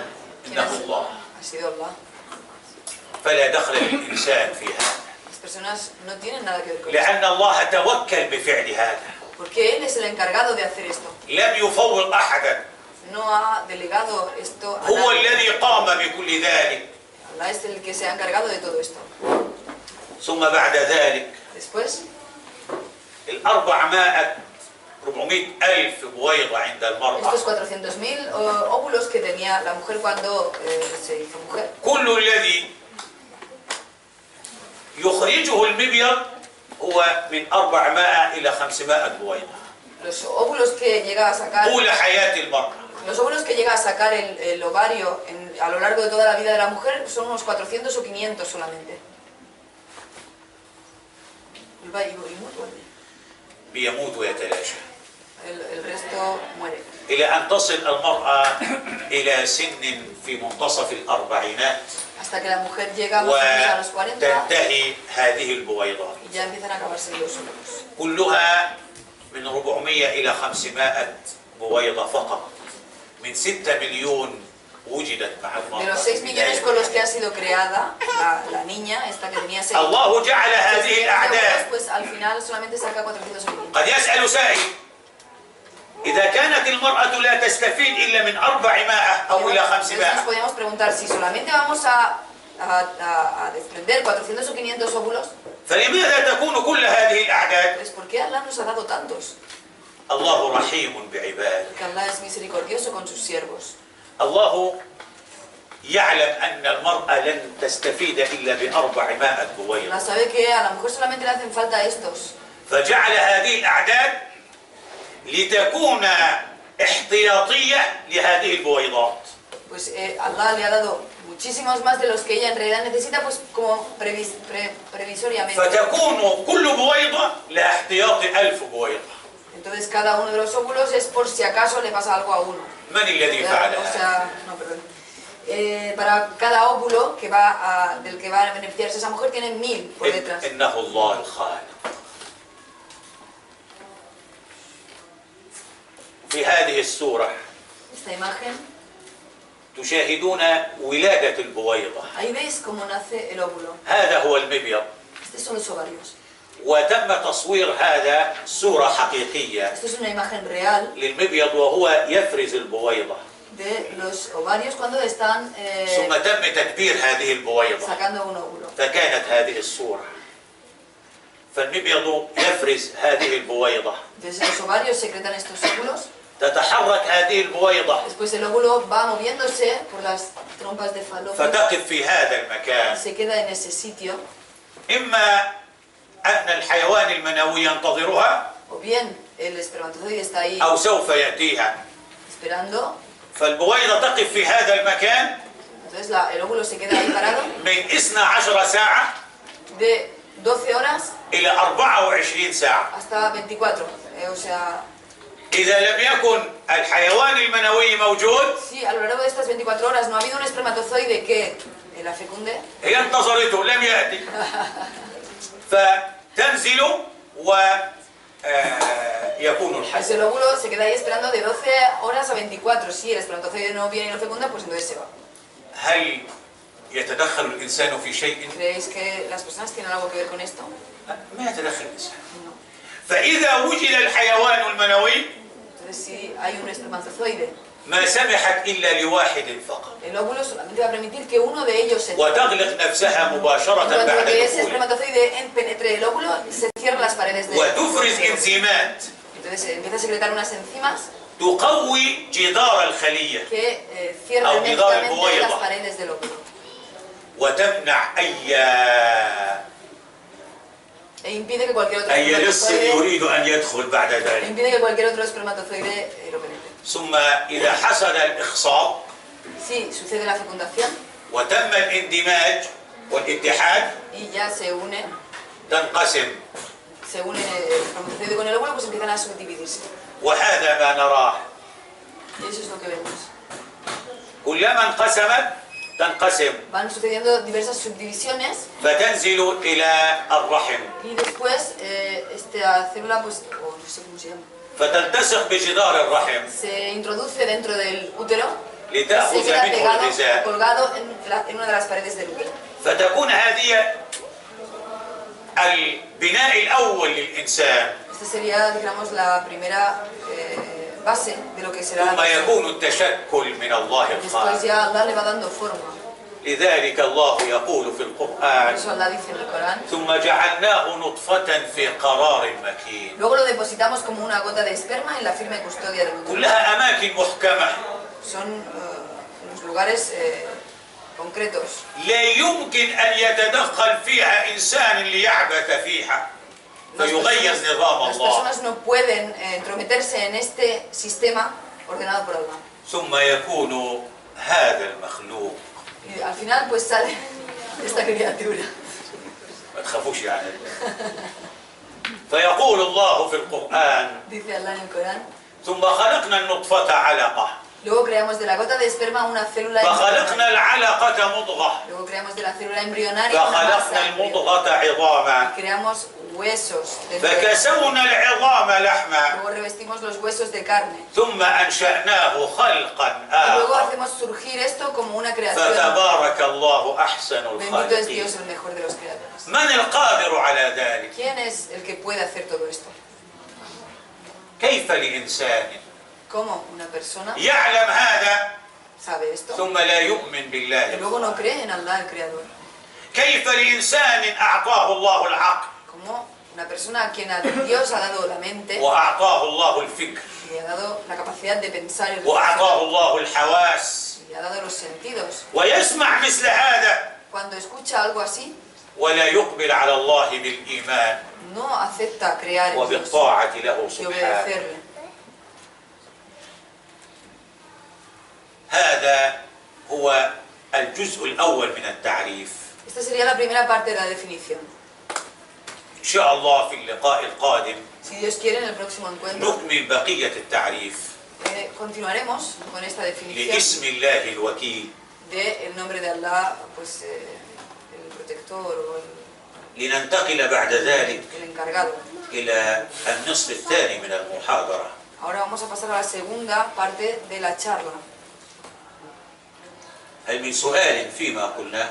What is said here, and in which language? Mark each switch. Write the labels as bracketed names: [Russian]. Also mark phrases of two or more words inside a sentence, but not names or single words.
[Spanish] ¿Quién ha [Arabic] إنه [Spanish] sido? [Arabic] الله. [Spanish] Ha sido Allah. [Arabic] فلا دخل للإنسان في هذا، [Spanish] Las personas no tienen nada que ver con esto. [Arabic] لأن الله توكل بفعل هذا، [Spanish] Porque Él es el encargado de hacer esto. [Arabic] لم يفوض أحدا، [Spanish] No ha delegado esto a [Arabic] هو [Spanish] nadie. [Arabic] الذي قام بكل ذلك. [Spanish] Allah es el que se ha encargado de todo esto. [Arabic] ثم بعد ذلك [Spanish] Después, [Arabic] 400,000 بويضة عند المرأة، [Spanish] estos 400.000 óvulos que tenía la mujer cuando se hizo mujer. [Arabic] كل الذي يخرجه المبيض هو من 400 إلى 500 بويضة. [Spanish] Los óvulos que llega a sacar, [Arabic] طول حياة المرأة. [Spanish] los óvulos que llega a sacar el ovario a lo largo de toda la vida de la mujer son unos 400 o 500 solamente. [Arabic] بيموت ويتلاشى [Spanish] El resto muere. [Arabic] إلى أن تصل المرأة إلى سن في منتصف الأربعينات [Spanish] Hasta que la mujer llega más o menos a los 40 [Arabic] وتنتهي هذه البويضات [Spanish] y ya empiezan a acabarse los óvulos. [Arabic] كلها من 400 إلى 500 بويضة فقط من 6 مليون وجدت مع المرأة. [Spanish] De los 6 millones con los que ha sido creada la niña, esta que tenía 6 [Arabic] الله جعل هذه [Spanish] millones, [Arabic] الأعداد. [Spanish] pues al final solamente saca 400 o 500. [Arabic] قد يسأل سائل إذا كانت المرأة لا تستفيد إلا من 400 أو إلى [Spanish] Entonces nos 500 podríamos preguntar si solamente vamos a desprender 400 o 500 óvulos, [Arabic] فلماذا تكون كل هذه الأعداد؟ [Spanish] pues ¿por qué Allah nos ha dado tantos? [Arabic] الله رحيم بعباده. [Spanish] Porque Allah es misericordioso con sus siervos. [Arabic] الله يعلم أن المرأة لن تستفيد إلا ب400 بويضة، [Spanish] Allah sabe que a la mujer solamente le hacen falta estos. [Arabic] فجعل هذه الأعداد لتكون احتياطية لهذه البويضات. [Spanish] Pues Allah le ha dado muchísimos más de los que ella en realidad necesita, pues como previsoriamente. [Arabic] فتكون كل بويضة لها احتياط 1000 بويضة. [Spanish] Entonces cada uno de los óvulos es por si acaso le pasa algo a uno. [Arabic] من الذي فعل [Spanish] O [Arabic] هذا؟ [Spanish] sea, no, perdón. Para cada óvulo del que va a beneficiarse esa mujer tiene 1000 por detrás. [Arabic] إنه الله الخالق. في هذه السورة [Spanish] Esta imagen, [Arabic] تشاهدون ولادة البويضة. [Spanish] ahí veis cómo nace el óvulo. [Arabic] هذا هو المبيض. [Spanish] Estos son los ovarios. [Arabic] وتم تصوير هذا صورة حقيقية [Spanish] Esto es una imagen real [Arabic] للمبيض وهو يفرز البويضة. [Spanish] de los ovarios cuando están [Arabic] ثم تم تكبير هذه البويضة [Spanish] sacando un óvulo. [Arabic] فكانت هذه الصورة. فالمبيض يفرز هذه البويضة، [Spanish] Entonces los ovarios secretan estos óvulos. [Arabic] تتحرك هذه البويضة [Spanish] Después el óvulo va moviéndose por las trompas de falopio, [Arabic] فتقف في هذا المكان. [Spanish] se queda en ese sitio, [Arabic] إما أن الحيوان المنوي ينتظرها [Spanish] o bien el espermatozoide está ahí [Arabic] أو سوف يأتيها. [Spanish] esperando, [Arabic] فالبويضة تقف في هذا المكان [Spanish] entonces el óvulo se queda ahí parado [Arabic] من 12 ساعة [Spanish] de 12 horas [Arabic] إلى 24 ساعة. [Spanish] hasta 24, o sea, [Arabic] إذا لم يكن الحيوان المنوي موجود [Spanish] si a lo largo de estas 24 horas no ha habido un espermatozoide que la fecunde, [Arabic] هي انتظرته لم يأتي، فتنزل ويكون [Spanish] pues [Arabic] الحمل. [Spanish] el óvulo se queda ahí esperando de 12 horas a 24. Si el espermatozoide no viene y lo fecunda, pues entonces se va. [Arabic] هل يتدخل الإنسان في شيء؟ [Spanish] ¿Creéis que las personas tienen algo que ver con esto? [Arabic] ما يتدخل الإنسان. [Spanish] No. [Arabic] فإذا وجد الحيوان المنوي [Spanish] Entonces si hay un espermatozoide, [Arabic] ما سمحت إلا لواحد فقط، [Spanish] el óvulo solamente va a permitir que uno de ellos se... [Arabic] وتغلق نفسها مباشرة [Spanish] En cuanto [Arabic] بعد [Spanish] que ese [Arabic] دخوله، [Spanish] espermatozoide penetre el óvulo, se cierran las paredes de [Arabic] وتفرز إنزيمات [Spanish] Entonces empieza a secretar unas enzimas [Arabic] تقوي جدار الخلية [Spanish] que cierran [Arabic] أو جدار [Spanish] herméticamente [Arabic] البويضة. [Spanish] las paredes del óvulo [Arabic] وتمنع [Spanish] e impide que cualquier otro [Arabic] أي لص [Spanish] espermatozoide, [Arabic] يريد أن يدخل بعد ذلك. [Spanish] impide que cualquier otro espermatozoide lo penetre. [Arabic] ثم إذا حصل الإخصاب [Spanish] Si sucede la fecundación [Arabic] وتم الاندماج والاتحاد [Spanish] y ya se une [Arabic] تنقسم، [Spanish] el espermatozoide con el óvulo, pues empiezan a subdividirse. [Arabic] وهذا ما نراه. [Spanish] Y eso es lo que vemos. [Arabic] كلما انقسمت تنقسم [Spanish] Van sucediendo diversas subdivisiones [Arabic] فتنزل إلى الرحم [Spanish] y después esta célula, pues, o no sé cómo se llama, [Arabic] فتلتصق بجدار الرحم [Spanish] se introduce dentro del útero, se [Arabic] لتأخذ [Spanish] queda [Arabic] منه [Spanish] pegado o [Arabic] الغذاء. [Spanish] colgado en una de las paredes del útero. [Arabic] فتكون هذه البناء الأول للإنسان. [Spanish] Esta sería, digamos, la primera base de lo que será la [Arabic] ثم [Spanish] persona. [Arabic] يكون التشكل من الله [Spanish] Después [Arabic] الخالق. [Spanish] ya Allah le va dando forma. [Arabic] لذلك الله يقول في [Spanish] Por [Arabic] القرآن [Spanish] eso Allah dice en el Corán. [Arabic] ثم جعلناه نطفة في قرار مكين. [Spanish] Luego lo depositamos como una gota de esperma en la firme custodia del útero. [Arabic] كلها أماكن محكمة [Spanish] Son los lugares concretos. [Arabic] لا يمكن أن يتدخل فيها إنسان ليعبث فيها فيغير نظام [Spanish] Las [Arabic] الله. [Spanish] personas no pueden entrometerse en este sistema ordenado por Allah. [Arabic] ثم يكون هذا المخلوق. [Spanish] Y al final pues sale esta criatura. [Arabic] ما تخافوش يعني. فيقول الله في القرآن [Spanish] Dice Allah en el Corán. [Arabic] ثم خلقنا النطفة علقة [Spanish] Luego creamos de la gota de esperma una célula [Arabic] فخلقنا [Spanish] embrionaria. [Arabic] العلقة مضغة [Spanish] Luego creamos de la célula embrionaria una [Arabic] فخلقنا [Spanish] masa embrionaria. [Arabic] المضغة عظاما [Spanish] Y creamos huesos dentro de ella. [Arabic] فكسونا العظام لحما [Spanish] Luego revestimos los huesos de carne. [Arabic] ثم أنشأناه خلقا [Spanish] Y luego [Arabic] آخر [Spanish] hacemos surgir esto como una creación. [Arabic] فتبارك الله أحسن [Spanish] Bendito es [Arabic] الخالقين. [Spanish] Dios, el mejor de los creadores. [Arabic] من القادر على ذلك؟ [Spanish] ¿Quién es el que puede hacer todo esto? [Arabic] كيف لإنسان [Spanish] ¿Cómo una persona [Arabic] يعلم هذا [Spanish] sabe esto [Arabic] ثم لا يؤمن [Spanish] y [Arabic] بالله؟ [Spanish] luego no cree en Allah, el creador? [Arabic] كيف لإنسان أعطاه الله العقل [Spanish] ¿Cómo una persona a quien Dios ha dado la mente [Arabic] وأعطاه الله الفكر [Spanish] y ha dado la capacidad de pensar y [Arabic] وأعطاه [Spanish] reflexionar [Arabic] الله الحواس [Spanish] y ha dado los sentidos? [Arabic] ويسمع مثل هذا [Spanish] Cuando escucha algo así, [Arabic] ولا يقبل على الله بالإيمان [Spanish] no acepta crear en Dios [Arabic] وبالطاعة له [Spanish] y [Arabic] سبحانه. [Spanish] obedecerle. [Arabic] هذا هو الجزء الأول من التعريف. [Spanish] Esta sería la primera parte de la definición. [Arabic] إن شاء الله في اللقاء القادم [Spanish] Si Dios quiere, en el próximo encuentro [Arabic] نكمل بقية التعريف [Spanish] continuaremos con esta definición [Arabic] لاسم الله الوكيل [Spanish] del nombre de Allah, pues el protector o [Arabic] لننتقل بعد ذلك [Spanish] el encargado. [Arabic] إلى النصف الثاني من المحاضرة. [Spanish] Ahora vamos a pasar a la segunda parte de la charla. [Arabic] هل من سؤال فيما قلناه؟